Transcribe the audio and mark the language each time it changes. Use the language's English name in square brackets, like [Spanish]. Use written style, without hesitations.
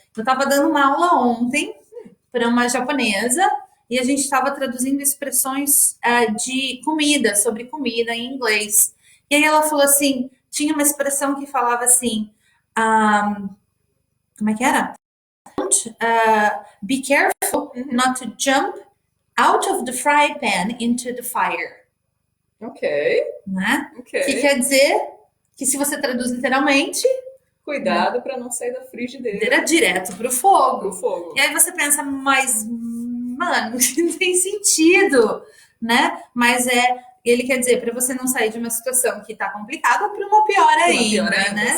[Portuguese] Eu estava dando uma aula ontem para uma japonesa e a gente estava traduzindo expressões de comida, sobre comida em inglês. E aí ela falou assim, tinha uma expressão que falava assim, como é que era? [English] Be careful not to jump out of the fry pan into the fire. Ok. [Portuguese] Né? Ok. Que quer dizer que se você traduz literalmente, Cuidado para não sair da frigideira. era direto pro fogo. Pro fogo. E aí você pensa, mas, mano, não tem sentido, né? Mas ele quer dizer, para você não sair de uma situação que tá complicada para uma pior ainda, né?